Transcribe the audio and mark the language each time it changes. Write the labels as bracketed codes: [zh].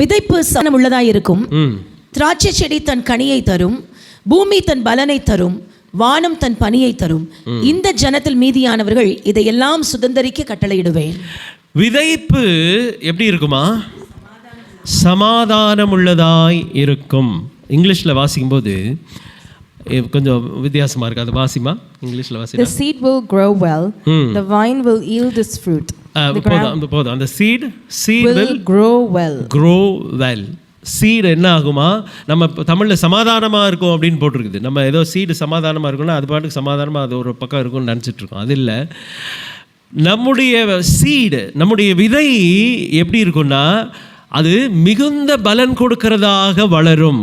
[ta] விதைப்பு சனம் உள்ளதாயிருக்கும், திராட்சை செடி தன் கனியை தரும், பூமி தன் பலனை தரும், வானம் தன் பனியை தரும். இந்த ஜனத்தில் மீதியானவர்கள் இதையெல்லாம் சுதந்தரிக்க கட்டளையிடுவேன். விதைப்பு எப்படி இருக்குமா? சமாதானம் உள்ளதாய் இருக்கும். இங்கிலீஷில் வாசிக்கும்போது கொஞ்சம் வித்தியாசமா இருக்கு. அது வாசிமா இங்கிலீஷில் வாசி. [en] The seed will grow well, the vine will yield its fruit. [ta] போதும். அந்த [en] seed will grow well. [ta] Seed என்ன ஆகுமா? நம்ம தமிழில் சமாதானமாக இருக்கும் அப்படின்னு போட்டிருக்குது. நம்ம ஏதோ சீடு சமாதானமாக இருக்கும்னா அது பாட்டுக்கு சமாதானமாக அது ஒரு பக்கம் இருக்கும்னு நினச்சிட்டு இருக்கோம். அது இல்லை. நம்முடைய சீடு, நம்முடைய விதை எப்படி இருக்குன்னா, அது மிகுந்த பலன் கொடுக்கிறதாக வளரும்.